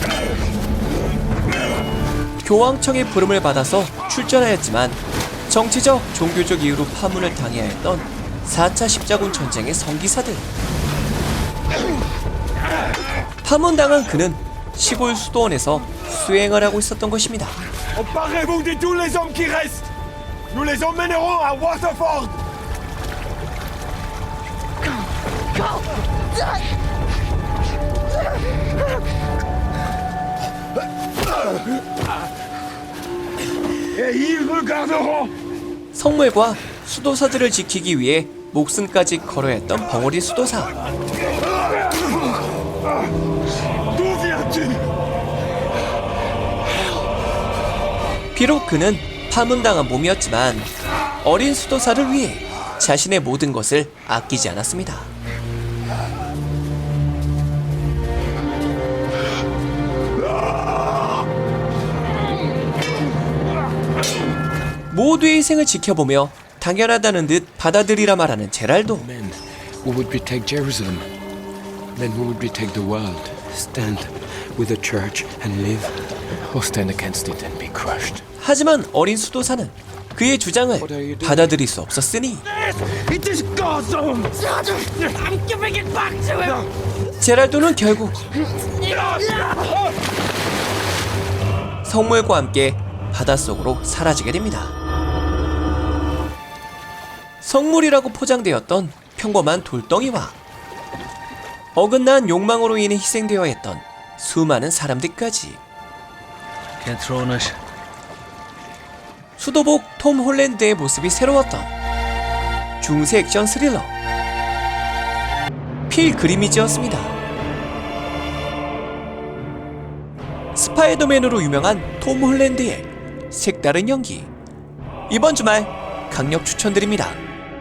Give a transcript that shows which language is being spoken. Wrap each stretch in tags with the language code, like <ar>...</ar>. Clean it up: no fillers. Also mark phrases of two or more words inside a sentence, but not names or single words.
<ko>교황청의 부름을 받아서 출전하였지만 정치적, 종교적 이유로 파문을 당해야 했던 4차 십자군 전쟁의 성기사들. 파문당한 그는 시골 수도원에서 수행을 하고 있었던 것입니다.</ko> <fr>Emparez-vous de tous les hommes qui restent. Nous les emmènerons à Waterford. Et ils regarderont.</fr> <ko>성물과 수도사들을 지키기 위해 목숨까지 걸어야 했던 벙어리 수도사.</ko> <fr>D'où viens-tu?</fr> <ko>비록 그는 파문당한 몸이었지만 어린 수도사를 위해 자신의 모든 것을 아끼지 않았습니다. 모두의 희생을 지켜보며 당연하다는 듯 받아들이라 말하는 제랄도.</ko> <en>Men who would retake Jerusalem. Men who would retake the world. Stand with the church and live. Or stand against it and be crushed.</en> <ko>하지만 어린 수도사는 그의 주장을 받아들일 수 없었으니</ko> <en>It is God's own. I'm giving it back to him!</en> <ko>제랄도는 결국 성물과 함께 바닷속으로 사라지게 됩니다. 성물이라고 포장되었던 평범한 돌덩이와 어긋난 욕망으로 인해 희생되어야 했던 수많은 사람들까지.</ko> <en>Can't throw it.</en> <ko>수도복 톰 홀랜드의 모습이 새로웠던 중세 액션 스릴러 필 그리미지였습니다. 스파이더맨으로 유명한 톰 홀랜드의 색다른 연기, 이번 주말 강력 추천드립니다.</ko>